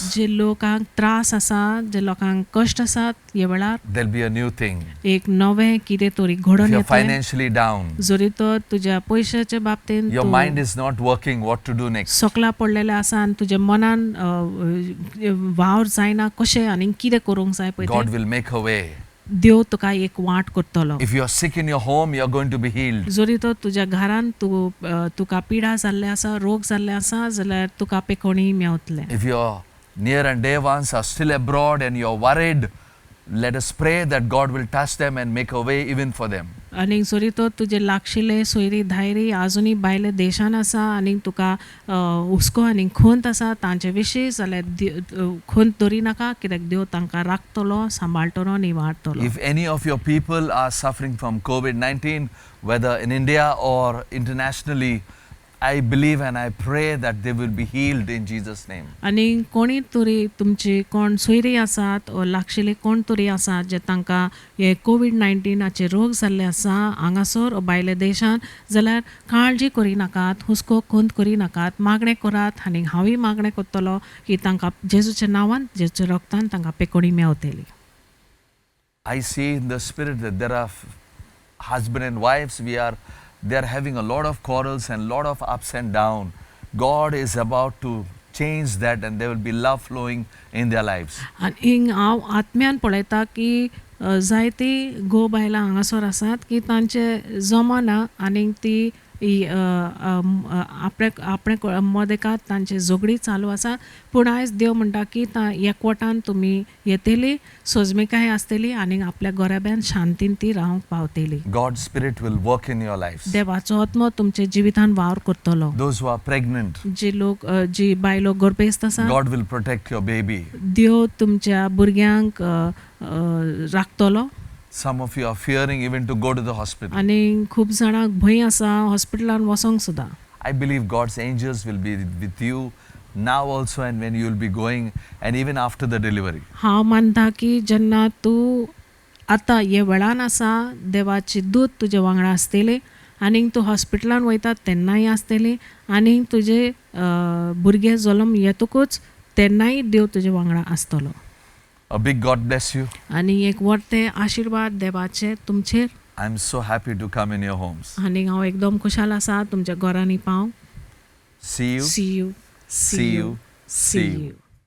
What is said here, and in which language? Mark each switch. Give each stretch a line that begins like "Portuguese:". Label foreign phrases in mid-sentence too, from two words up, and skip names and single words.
Konkani: जे लोकांक त्रास आसा, जे लोकांक कश्ट आसात हे वेळार
English: there'll be a new thing.
Konkani: एक नवें कितें तरी
English: If
Konkani: घडोवन
English: you're
Konkani: येतलें.
English: financially down,
Konkani: जरी तर तुज्या पयशाच्या बाबतीन
English: your
Konkani: तूं
English: mind is not working what to do next.
Konkani: सकला पडलेले आसा आनी तुज्या मनान वावर जायना कशें आनी कितें करूंक जाय पळय
English: God
Konkani: तें,
English: will make a way.
Konkani: देव तुका एक वाट करतलो.
English: If you're sick in your home, you're going to be healed.
Konkani: जरी तर तुज्या घरान तुका पिडा जाल्ले आसा, रोग जाल्ले आसा जाल्यार तुका पेकोणी मेवतलें.
English: If your near and dear ones are still abroad and you're worried, let us pray that God will touch them and make a way even for them.
Konkani: आनी जरी तर तुजे लागशिल्ले सोयरी धायरी आजुनी भायले देशान आसा आनी तुका हुस्को आनी खंत आसा तांचे विशीं जाल्यार खंत दवरी नाका कित्याक देव तांकां राखतलो, सांबाळटलो, निवारतलो.
English: If any of your people are suffering from COVID-19, whether in India or internationally, I believe and I pray that they will be healed in Jesus' name.
Konkani: आनी कोणी तरी तुमची कोण सोयरी आसात वा लागशिल्ले कोण तरी आसात जे तांकां हे कोविड-19चे रोग जाल्ले आसा हांगासर वा भायल्या देशान जाल्यार काळजी करी नाकात, हुस्को खंत करी नाकात, मागणें करात आनी हांवूय मागणें करतलो की तांकां जेजूच्या नांवान जेजूच्या रगतान तांकां पेकोणी मेवतली.
English: I see in the spirit that there are husband and wives, they are having a lot of quarrels and lot of ups and down. God is about to change that and there will be love flowing in their lives.
Konkani: आनी हांव आत्म्यान पळयता की जायतीं घोव बायलां हांगासर आसात की तांचे जमना आनी ती आपणे मदेकात तांचे झगडी चालू आसा. पूण आयज देव म्हणटा की एकवटान तुमी येतली, सोजमीकाय आसतली आनी आपल्या गोऱ्याब्यान शांतीन ती रावंक पावतली.
English: God's spirit will work in your lives.
Konkani: देवाचो आत्मो तुमचे जिवितान वावर करतलो.
English: Those who are pregnant,
Konkani: जी बायलो गर्भेस्त आसा
English: God will protect your baby.
Konkani: देव तुमच्या भुरग्यांक राखतलो.
English: Some of you are fearing even to go to the hospital.
Konkani: आनी खूब जाणांक भंय आसा हॉस्पिटलान वचोंक सुद्दां.
English: I believe God's angels will be with you now also and when you will be going and even after the delivery.
Konkani: हांव मानता की जेन्ना तूं आतां हे वेळान आसा देवाची दूत तुजे वांगडा आसतली आनी तूं हॉस्पिटलान वयता तेन्नाय आसतली आनी तुजे भुरगे जल्म येतकूच तेन्नाय देव तुजे वांगडा आसतलो.
English: A big God bless you.
Konkani: आनी एक व्हडते आशिर्वाद देवाचे तुमचेर.
English: I'm so happy to come in your homes.
Konkani: आनी हांव एकदम खुशाल आसा तुमच्या घरांनी पावंक.
English: See you. See you. See you. See you.